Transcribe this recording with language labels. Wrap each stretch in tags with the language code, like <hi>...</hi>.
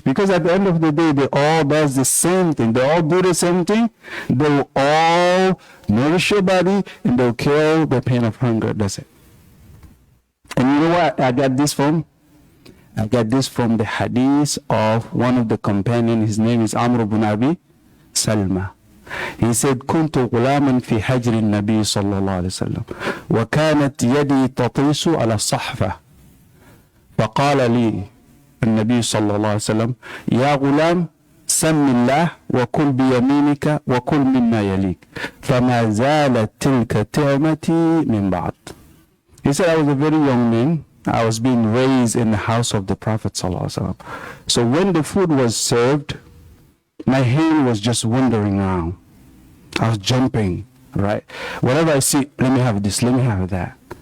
<en>Because at the end of the day, they all does the same thing. They all do the same thing. They will all nourish your body and they'll kill the pain of hunger. That's it. And you know what I got this from? I got this from the hadith of one of the companions. His name is Amr ibn Abi Salma. He said,</en> <ar>كنت غلاما في حجر النبي صلى الله عليه وسلم وكانت يدي تطيس على الصحفة فقال لي النبي صلى الله عليه وسلم يا غلام سم الله وكل بيمينك وكل مما يليك فما زالت تلك تعمتي من بعد.</ar> <en>He said, I was a very young man. I was being raised in the house of the Prophet ﷺ. So when the food was served, my hand was just wandering around. I was jumping, right? Whatever I see, let me have this, let me have that.</en>